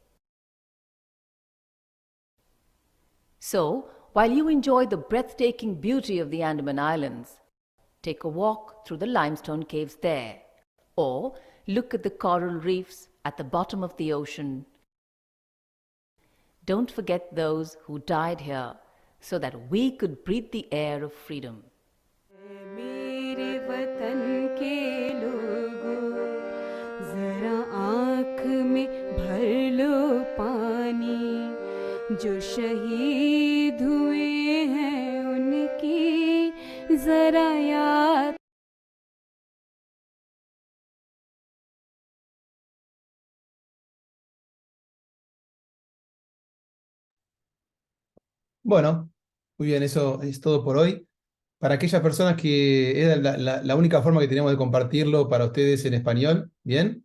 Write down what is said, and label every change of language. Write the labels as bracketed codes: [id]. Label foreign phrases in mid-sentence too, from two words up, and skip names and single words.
[en] So, while you enjoy the breathtaking beauty of the Andaman Islands, take a walk through the limestone caves there, or look at the coral reefs at the bottom of the ocean. Don't forget those who died here so that we could breathe the air of freedom. [hi] मेरे वतन के लोगों, जरा आँख में भर लो पानी, जो शहीद हुए हैं उनकी जरा याद। [es] Bueno, muy bien, eso es todo por hoy. Para aquellas personas que era la única forma que teníamos de compartirlo para ustedes en español, ¿bien?